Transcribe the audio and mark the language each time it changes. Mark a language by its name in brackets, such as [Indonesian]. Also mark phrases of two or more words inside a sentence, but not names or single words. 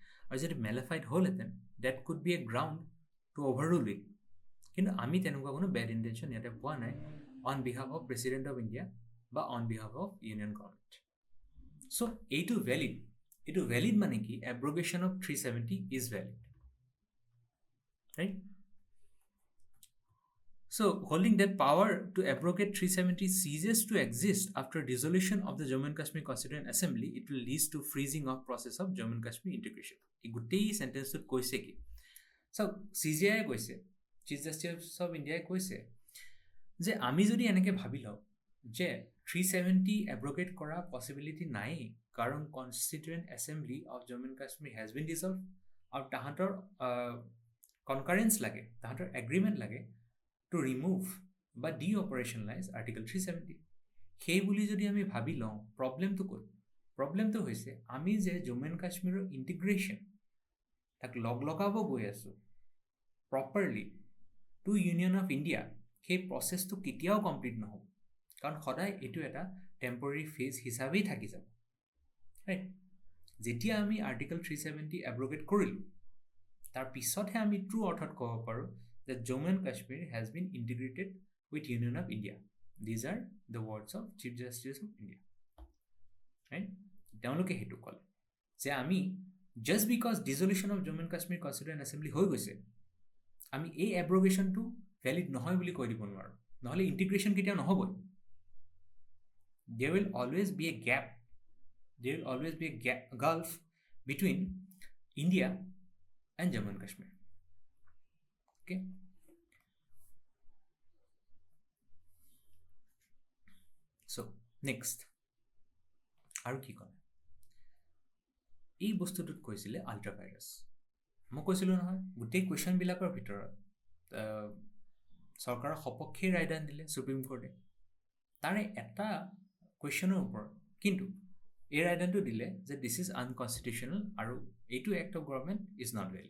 [Assamese] আৰু যদি মেলাফাইড হ'লহেঁতেন [English] that could be a ground to overrule it. [Assamese] কিন্তু আমি তেনেকুৱা কোনো [English] bad intention [Assamese] ইয়াতে পোৱা নাই [English] on behalf of President of India বা on behalf of Union Government. [Assamese] চ' এইটো ভেলিড। এইটো ভেলিড মানে কি? [English] abrogation of 370 is valid, right? So, holding that power to abrogate 370 ceases to exist after dissolution of the Jammu and Kashmir Constituent Assembly, it will lead to freezing of process of Jammu and Kashmir integration. [Assamese] এই গোটেই চেণ্টেন্সটোত কৈছে কি? চাওক CJI কৈছে, চিফ জাষ্টিছ অফ ইণ্ডিয়াই কৈছে যে আমি যদি এনেকৈ ভাবি লওঁ যে 370 এব্ৰগেট কৰা পচিবিলিটি নাই কাৰণ [English] Constituent Assembly of Jammu and Kashmir has been dissolve [Assamese] আৰু তাহাঁতৰ কনকাৰেঞ্চ লাগে, তাহাঁতৰ এগ্ৰিমেণ্ট লাগে [English] to remove বা de-operationalize Article 370। [Assamese] সেই বুলি যদি আমি ভাবি লওঁ প্ৰব্লেমটো ক'ত? প্ৰব্লেমটো হৈছে আমি যে জম্মু এণ্ড কাশ্মীৰৰ ইণ্টিগ্ৰেশ্যন তাক লগাব গৈ আছোঁ [English] properly to Union of India, [Assamese] সেই প্ৰচেছটো কেতিয়াও কমপ্লিট নহ'ব কাৰণ সদায় এইটো এটা টেম্পৰেৰী ফেজ হিচাপেই থাকি যাব, ৰাইট? যেতিয়া আমি আৰ্টিকল 370 এব্ৰগেট কৰিলোঁ তাৰ পিছতহে আমি ট্ৰু অৰ্থত ক'ব পাৰোঁ [English] that Jammu and Kashmir has been integrated with Union of India. These are the words of Chief Justice of India, right? [Assamese] তেওঁলোকে সেইটো ক'লে যে আমি [English] just because dissolution of Jammu and Kashmir Constituent Assembly [Assamese] হৈ গৈছে আমি এই এব্ৰগেশ্যনটো ভ্যালিড নহয় বুলি কৈ দিব নোৱাৰোঁ, নহ'লে ইণ্টিগ্ৰেশ্যন কেতিয়াও নহ'বই। [English] There will always be a gap. There will always be a gulf between India and Jammu and Kashmir. Okay. So next, [Assamese] আৰু কি ক'লে? এই বস্তুটোত কৈছিলে আল্ট্ৰাভাইৰাছ। মই কৈছিলোঁ নহয়, গোটেই কুৱেশ্যনবিলাকৰ ভিতৰত চৰকাৰৰ সপক্ষে ৰায়দান দিলে সুপ্ৰিম কোৰ্টে। তাৰে এটা কুৱেশ্যনৰ ওপৰত কিন্তু এই ৰায়দানটো দিলে যে [English] this is unconstitutional [Assamese] আৰু এইটো [English] act of government is not valid.